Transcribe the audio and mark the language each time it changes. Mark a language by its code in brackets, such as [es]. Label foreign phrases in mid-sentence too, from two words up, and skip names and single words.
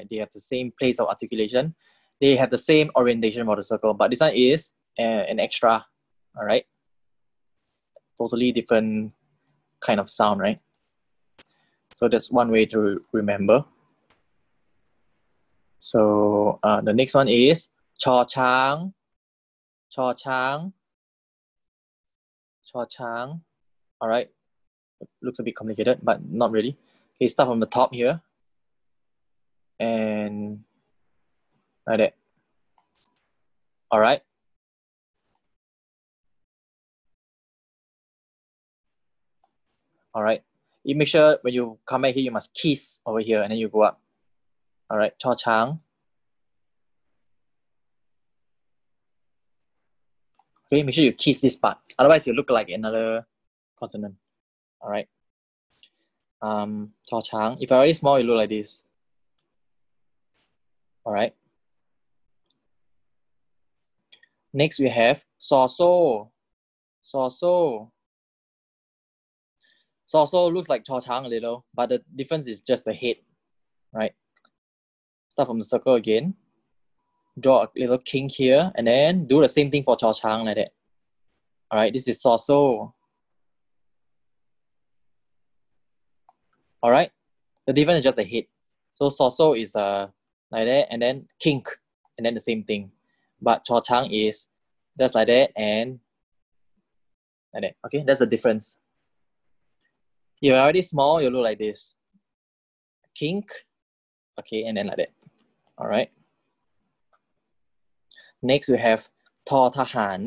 [en] They have the same place of articulation. They have the same orientation for the circle, but this one is an extra. All right, totally different kind of sound, right? So that's one way to remember. So the next one is chaw chang, chaw chang, chaw chang. All right, it looks a bit complicated, but not really. Okay, start from the top here and like that. All right. All right. You make sure when you come back here, you must kiss over here and then you go up. All right, chaw chang. Okay, make sure you kiss this part. Otherwise, you look like another consonant. All right. Chaw chang. If I write small, you look like this. All right. Next, we have saw so. Saw so. Saw so looks like chaw chang a little, but the difference is just the head, right? Start from the circle again. Draw a little kink here, and then do the same thing for chaw chang like that. All right, this is saw so. All right, the difference is just the head. So saw so is like that, and then kink, and then the same thing. But chaw chang is just like that and like that. Okay, that's the difference. If you're already small, you look like this. Kink, okay, and then like that. All right. Next, we have tho thahan.